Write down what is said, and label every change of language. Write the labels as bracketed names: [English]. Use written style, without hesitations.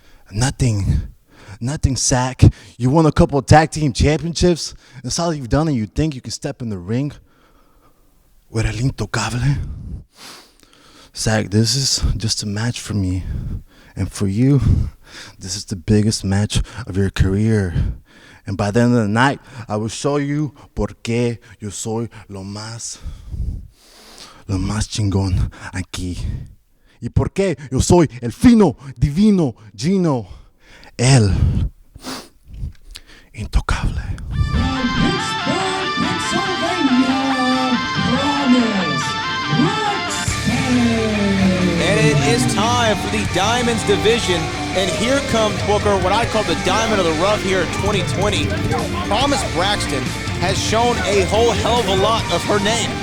[English] Nothing, Zack. You won a couple of tag team championships. That's all you've done, and you think you can step in the ring with El Intocable? Zack, this is just a match for me. And for you, this is the biggest match of your career. And by the end of the night, I will show you [Spanish] por qué yo soy lo más chingón aquí. Y por qué yo soy el fino, divino Gino, el intocable. [English] And it is time for the Diamonds division. And here comes Booker, what I call the diamond of the rough here in 2020. Promise Braxton has shown a whole hell of a lot of her name.